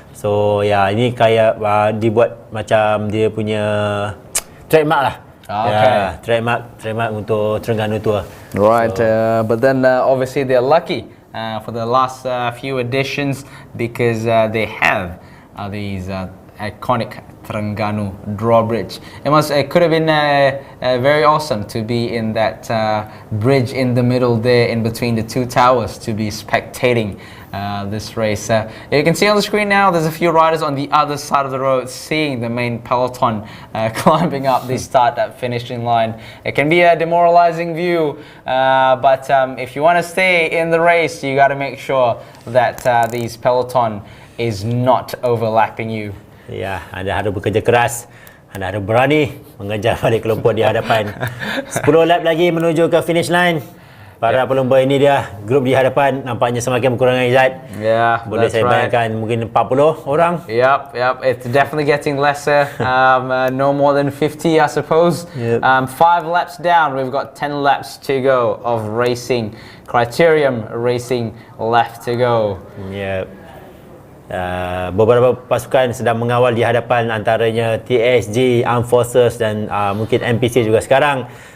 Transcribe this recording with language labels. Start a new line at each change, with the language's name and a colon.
Malay: So ya, ini kayak dibuat macam dia punya trademark lah.
English: Okay.
Malay: Trademark untuk Terengganu Tour.
English: Right, but then obviously they're lucky for the last few editions because they have these iconic Terengganu Drawbridge. It could have been very awesome to be in that bridge in the middle there, in between the two towers, to be spectating this race. You can see on the screen now there's a few riders on the other side of the road seeing the main peloton climbing up the start and finishing line. It can be a demoralizing view, but if you want to stay in the race, you got to make sure that these peloton is not overlapping you.
Malay: Ya, anda harus bekerja keras, anda harus berani mengejar balik kelompok di hadapan. 10 lap lagi menuju ke finish line. Para pelumba ini dia, grup di hadapan nampaknya semakin berkurang Izzat.
English: Yeah,
Malay: boleh saya bayangkan mungkin 40 orang.
English: Yep, it's definitely getting lesser. No more than 50, I suppose. Yep. 5 laps down, we've got 10 laps to go of racing. Criterium racing left to go.
Malay: Yep. Beberapa pasukan sedang mengawal di hadapan, antaranya TSG, Armed Forces dan mungkin NPC juga sekarang.